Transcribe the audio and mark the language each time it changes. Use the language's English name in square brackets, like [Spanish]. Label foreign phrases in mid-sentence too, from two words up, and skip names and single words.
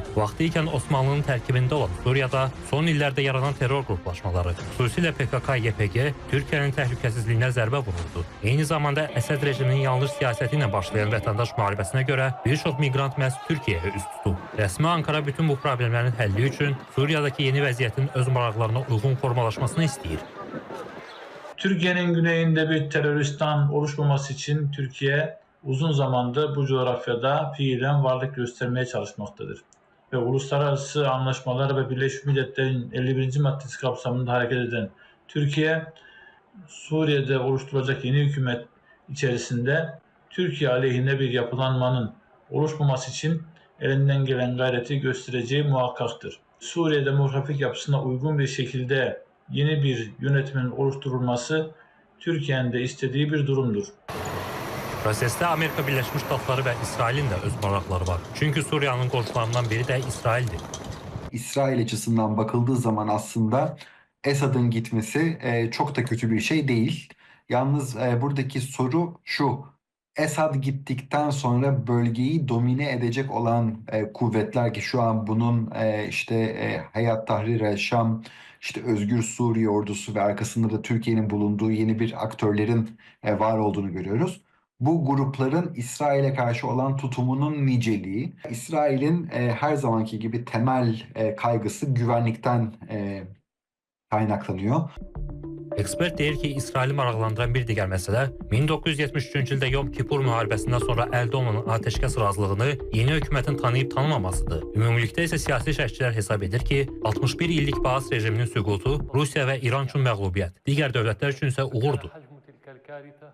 [Azerbaijani] Vaxtı ikən Osmanlının tərkibində olan Suriyada son illərdə yaranan terror qruplaşmaları, xüsusilə PKK-YPG, Türkiyənin təhlükəsizliyinə zərbə vururdu. Eyni zamanda Əsəd rejiminin yanlış siyasəti ilə başlayan vətəndaş müharibəsinə görə bir çox miqrant məhz Türkiyəyə üst tutub. Rəsmi Ankara bütün bu problemlərin həlli üçün Suriyadakı yeni vəziyyətin öz maraqlarına uyğun formalaşmasını istəyir. [Turkish] Türkiye'nin güneyinde bir teröristan oluşmaması için Türkiye uzun zamandır bu coğrafyada fiilen varlık göstermeye çalışmaktadır. Ve uluslararası anlaşmalar ve Birleşmiş Milletler'in 51. maddesi kapsamında hareket eden Türkiye, Suriye'de oluşturulacak yeni hükümet içerisinde Türkiye aleyhine bir yapılanmanın oluşmaması için elinden gelen gayreti göstereceği muhakkaktır. Suriye demografik yapısına uygun bir şekilde yeni bir yönetimin oluşturulması Türkiye'nin de istediği bir durumdur. [Azerbaijani] Prosesdə Amerika Birləşmiş Ştatları və İsrailin də öz maraqları var. Çünki Suriyanın qonşularından biri də İsraildir. [Turkish] İsrail açısından bakıldığı zaman aslında Esad'ın gitmesi çok da kötü bir şey değil. Yalnız buradaki soru şu: Esad gittikten sonra bölgeyi domine edecek olan kuvvetler ki şu an bunun Hayat Tahrir el Şam, Özgür Suriye ordusu ve arkasında da Türkiye'nin bulunduğu yeni bir aktörlerin var olduğunu görüyoruz. Bu grupların İsrail'e karşı olan tutumunun niceliği, İsrail'in her zamanki gibi temel kaygısı güvenlikten kaynaklanıyor. [Azerbaijani] Ekspert deyir ki, İsraili maraqlandıran bir digər məsələ 1973-cü ildə Yom Kipur müharibəsindən sonra əldə olunan atəşkəs razılığını yeni hökumətin tanıyıb tanımamasıdır. Ümumilikdə isə siyasi şərhçilər hesab edir ki, 61 illik Baas rejiminin süqutu Rusiya və İran üçün məğlubiyyət, digər dövlətlər üçün isə uğurdur.